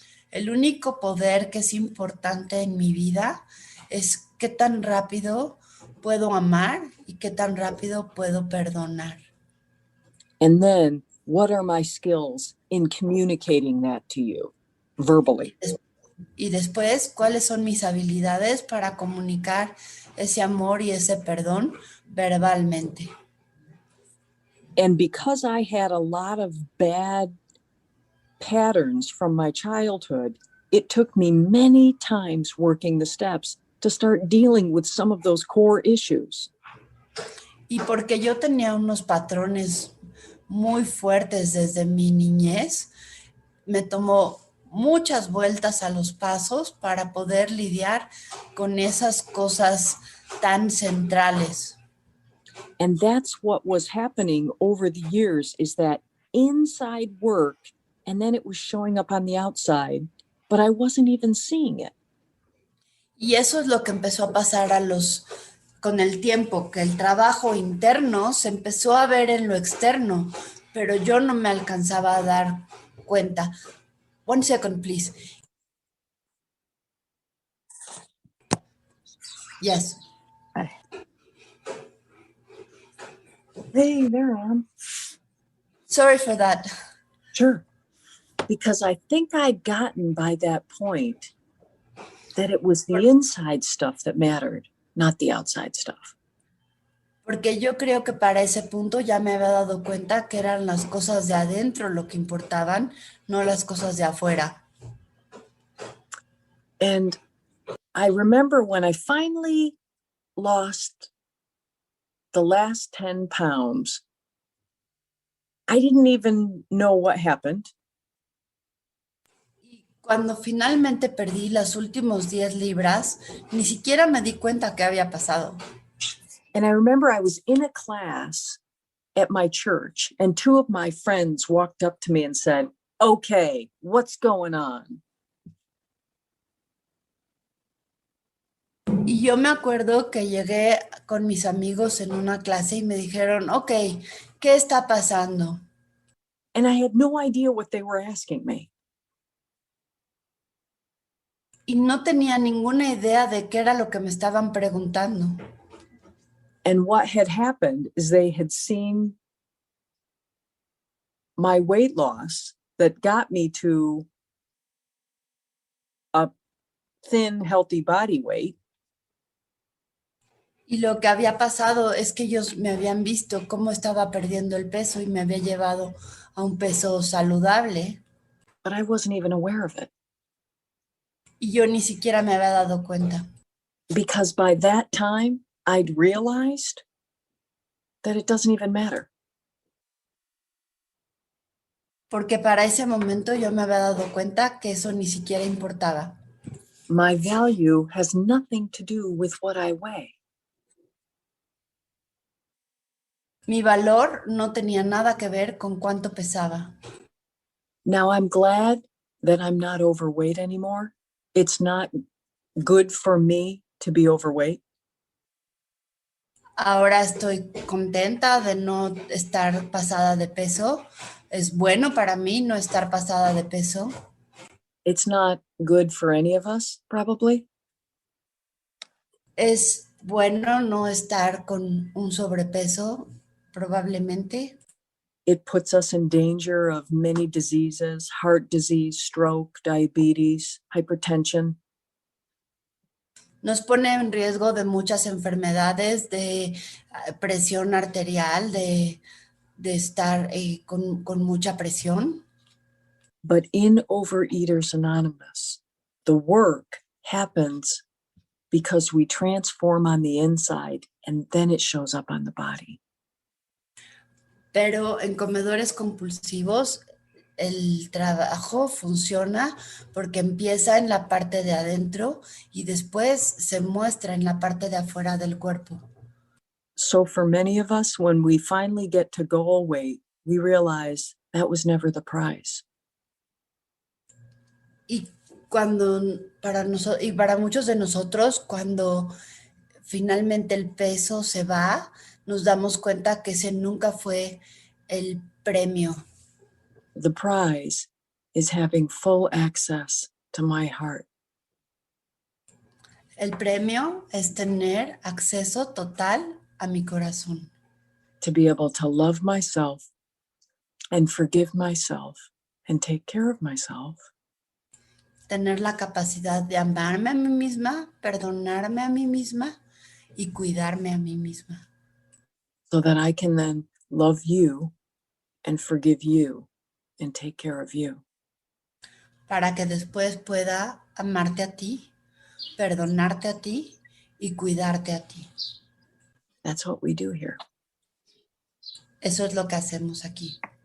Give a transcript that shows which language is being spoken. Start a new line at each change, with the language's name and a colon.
Spanish: El único poder que es importante en mi vida es qué tan rápido puedo amar y qué tan rápido puedo perdonar.
English: And then what are my skills in communicating that to you verbally?
Spanish: Y después, ¿cuáles son mis habilidades para comunicar ese amor y ese perdón verbalmente?
English: And because I had a lot of bad patterns from my childhood, it took me many times working the steps to start dealing with some of those core issues.
Spanish: Y porque yo tenía unos patrones muy fuertes desde mi niñez, me tomó muchas vueltas a los pasos para poder lidiar con esas cosas tan centrales.
English: And that's what was happening over the years, is that inside work, and then it was showing up on the outside, but I wasn't even seeing it.
Spanish: Y eso es lo que empezó a pasar con el tiempo, que el trabajo interno se empezó a ver en lo externo, pero yo no me alcanzaba a dar cuenta.
English: 1 second, please. Yes. Hey, there I am. Sorry for that. Sure. Because I think I'd gotten by that point that it was the inside stuff that mattered, not the outside stuff.
Spanish: Porque yo creo que para ese punto ya me había dado cuenta que eran las cosas de adentro lo que importaban, no las cosas de afuera.
English: And I remember when I finally lost the last 10 pounds, I didn't even know what happened.
Spanish: Y cuando finalmente perdí las últimas 10 libras, ni siquiera me di cuenta qué había pasado.
English: And I remember I was in a class at my church, and 2 of my friends walked up to me and said, "Okay, what's going on?"
Spanish: Y yo me acuerdo que llegué con mis amigos en una clase y me dijeron, ok, ¿qué está pasando?
English: And I had no idea what they were asking me.
Spanish: Y no tenía ninguna idea de qué era lo que me estaban preguntando.
English: And what had happened is they had seen my weight loss that got me to a thin, healthy body weight.
Spanish: Y lo que había pasado es que ellos me habían visto cómo estaba perdiendo el peso y me había llevado a un peso saludable.
English: But I wasn't even aware of it.
Spanish: Y yo ni siquiera me había dado cuenta.
English: Because by that time, I'd realized that it doesn't even matter.
Spanish: Porque para ese momento yo me había dado cuenta que eso ni siquiera importaba.
English: My value has nothing to do with what I weigh.
Spanish: Mi valor no tenía nada que ver con cuánto pesaba.
English: Now I'm glad that I'm not overweight anymore. It's not good for me to be overweight.
Spanish: Ahora estoy contenta de no estar pasada de peso. Es bueno para mí no estar pasada de peso.
English: It's not good for any of us, probably.
Spanish: Es bueno no estar con un sobrepeso, probablemente.
English: It puts us in danger of many diseases: heart disease, stroke, diabetes, hypertension.
Spanish: Nos pone en riesgo de muchas enfermedades, de presión arterial, de estar con mucha presión.
English: But in Overeaters Anonymous, the work happens because we transform on the inside and then it shows up on the body.
Spanish: Pero en comedores compulsivos, el trabajo funciona porque empieza en la parte de adentro y después se muestra en la parte de afuera del cuerpo.
English: So for many of us, when we finally get to goal weight, we realize that was never the prize.
Spanish: Y cuando para nosotros y para muchos de nosotros, cuando finalmente el peso se va, nos damos cuenta que ese nunca fue el premio.
English: The prize is having full access to my heart.
Spanish: El premio es tener acceso total a mi corazón,
English: To be able to love myself and forgive myself and take care of myself
Spanish: tener la capacidad de amarme a mí misma, perdonarme a mí misma y cuidarme a mí misma,
English: so that I can then love you and forgive you and take care of you.
Spanish: para que después pueda amarte a ti, perdonarte a ti y cuidarte a ti.
English: That's what we do here.
Spanish: Eso es lo que hacemos aquí.